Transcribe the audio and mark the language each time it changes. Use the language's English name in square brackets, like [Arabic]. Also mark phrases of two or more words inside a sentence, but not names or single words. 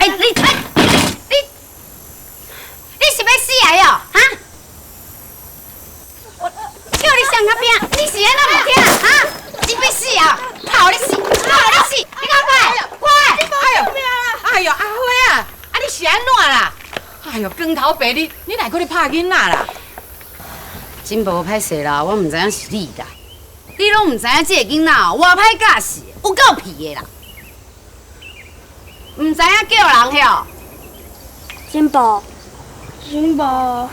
[Min Nan Chinese] 你是要死的哦？哈？叫你上那边，你是安怎不听？哈？你要死啊？好你死，好你死！你赶快，快！哎呦，阿辉啊，你是安怎啦？哎呦，光头白你哪搁咧拍囡仔啦？真无歹势啦，我唔知影是你啦。你拢唔知影这个囡仔偌歹教死，有够皮的啦！唔知影叫人哟。金宝，金宝，